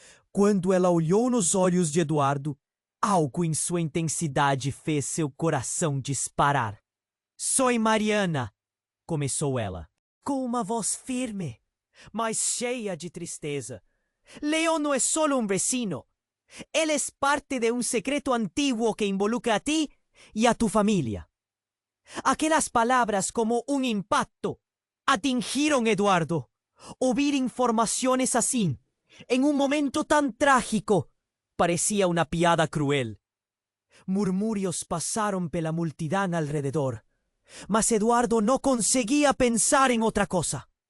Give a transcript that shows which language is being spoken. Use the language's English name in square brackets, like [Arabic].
[Portuguese] Quando ela olhou nos olhos de Eduardo, algo em sua intensidade fez seu coração disparar. [Spanish] "Soy Mariana", [Portuguese] começou ela, com uma voz firme, mas cheia de tristeza. [Spanish] "Leon no es solo un vecino. Él es parte de un secreto antiguo que involucra a ti y a tu familia." [Portuguese] Aquelas palavras como um impacto atingiram Eduardo. Ouvir informações assim, em um momento tão trágico, parecia uma piada cruel. Murmúrios passaram pela multidão alrededor, mas Eduardo não conseguia pensar em outra coisa.